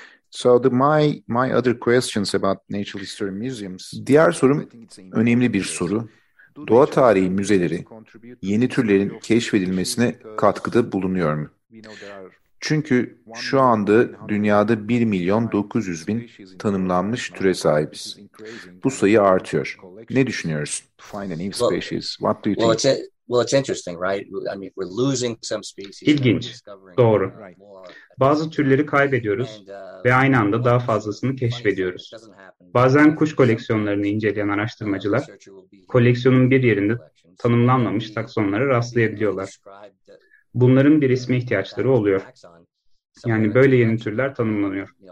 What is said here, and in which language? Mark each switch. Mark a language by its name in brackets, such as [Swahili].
[English] So the my other questions about natural history museums. [Turkish] Diğer sorum önemli bir soru. Doğa tarihi müzeleri yeni türlerin keşfedilmesine katkıda bulunuyor mu? Çünkü şu anda dünyada 1 milyon 900 bin tanımlanmış türe sahibiz. Bu sayı artıyor. Ne düşünüyorsun? [English] To find a new species. What do you think? Well, it's interesting, right? I mean, we're losing some species. [Turkish] İlginç. Doğru. Bazı türleri kaybediyoruz ve aynı anda daha fazlasını keşfediyoruz. Bazen kuş koleksiyonlarını inceleyen araştırmacılar, koleksiyonun bir yerinde tanımlanmamış taksonlara rastlayabiliyorlar. Bunların bir isme ihtiyaçları oluyor. Yani böyle yeni türler tanımlanıyor.